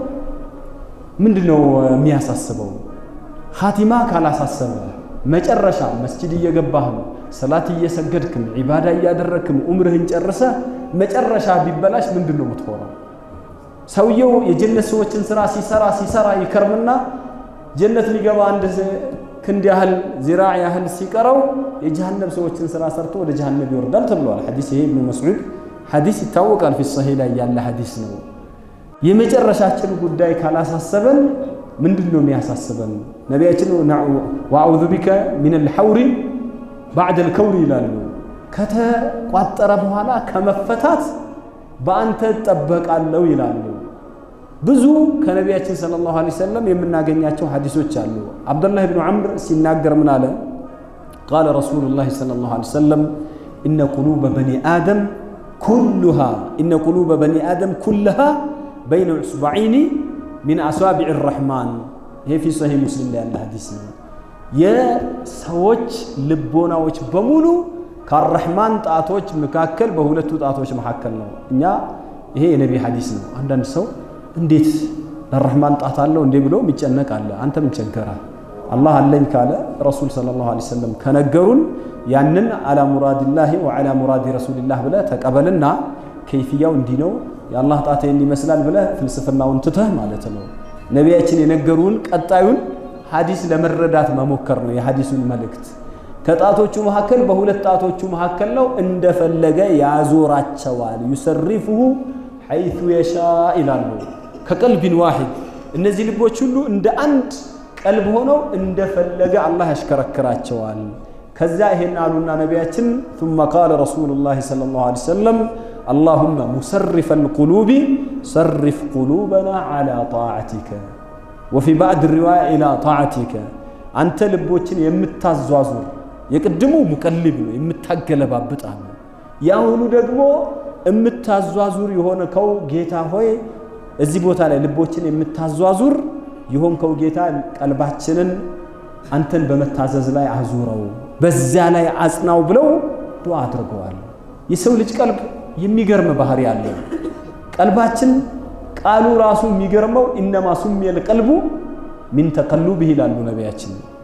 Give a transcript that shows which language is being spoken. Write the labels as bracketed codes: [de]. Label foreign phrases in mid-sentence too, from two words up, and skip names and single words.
[am] ምንድነው የሚያሳስበው ኻቲማ ካላሳሰበ መጨረሻ መስጂድ እየገባህም ሰላት እየሰገድክም ዒባዳ እያደረክም ዑምርህን ጨርሰ መጨረሻ ቢበላሽ ምንድነው የምትሆነው ሰውየው የጀነት ሰዎችን ስራ ሲሰራ ይከርምና ጀነት ሊገባ አንድ ክንድ ያህል ዚራዕ ያህል ሲቀረው የጀሃነም ሰዎችን ስራ ሰርቶ ወደ ጀሃነም ይወርዳል ተብሏል ሐዲስ ይሄ ኢብኑ መስዑድ ሐዲስ ይታወቃል [ar] في الصحيح [am] ላይ ያለ ሐዲስ ነው የመጨረሻችን ጉዳይ ካላሳሰበን ምንድነው የሚያሳስበን ነቢያችን [ar] وأعوذ بك من الحور بعد الكور [am] ይላሉ ከተቋጠረ በኋላ ከመፈታት በአንተ ተጠበቃለሁ ይላሉ ብዙ ከነቢያችን [ar] صلى الله عليه وسلم [am] የምናገኛቸው ሐዲሶች አሉ አብዱላህ ኢብኑ ዑምር ሲናገር ምን አለ [ar] قال رسول الله صلى الله عليه وسلم ان قلوب بني ادم كلها بين اصبعين من اصابع الرحمن هي في صحيح مسلم [am] ላይ ያለ ሐዲስ ነው የሰዎች ልቦናዎች በሙሉ ከአርህማን ጣቶች መካከል በሁለቱ ጣቶች መካከል ነው እኛ ይሄ የነብይ ሐዲስ ነው አንዳንድ ሰው እንዴት ለአርህማን ጣት አለው እንዴ ብሎ የሚጨነቅ አለ አንተ ምን ቸገራ አላህ አለኝ ካለ ረሱል [ar] صلى الله عليه وسلم [am] ከነገሩን ያንን [ar] على مراد الله وعلى مراد رسول الله [am] ብለ ተቀበልና ከይፍያው እንዲ ነው የአላህ ጣት ይመስላል ብለ ፍልስፍናውን ትተህ ማለት ነው ነቢያችን የነገሩን ቀጣዩን ሐዲስ ለመረዳት መሞከር ነው የሐዲሱን መልእክት ከጣቶቹ መካከል በሁለት ጣቶቹ መካከል ነው እንደፈለገ ያዞራቸዋል ይሰርፉሁ [ar] حيث يشاء [am] ይላሉ [ar] كقلب واحد [am] እነዚህ ልቦች ሁሉ እንደ አንድ ቀልብ ሆነው እንደፈለገ አላህ ያሽከረክራቸዋል ከዛ ይሄን አሉና ነቢያችን [ar] ثم قال رسول الله صلى الله عليه وسلم اللهم مصرف القلوب صرف قلوبنا على طاعتك وفي بعض الرواية إلى طاعتك أنت [am] ልቦችን የምታዟዙር የቅድሙ ሙቀልብ ነው የምታገለባብጣ ነው ያሁኑ ደግሞ የምታዟዙር የሆነከው ጌታ ሆይ እዚህ ቦታ ላይ ልቦችን የምታዟዙር የሆንከው ጌታ ቀልባችንን አንተን በመታዘዝ ላይ አዙረው በዛ ላይ አጽናው ብለው ዱዓ አድርገዋል የሰው ልጅ ቀልብ የሚገርም ባህሪ አለው ቀልባችን ቃሉ ራሱ የሚገርመው [ar] إنما سمي القلب من تقلبه [am] ይላሉ ነቢያችን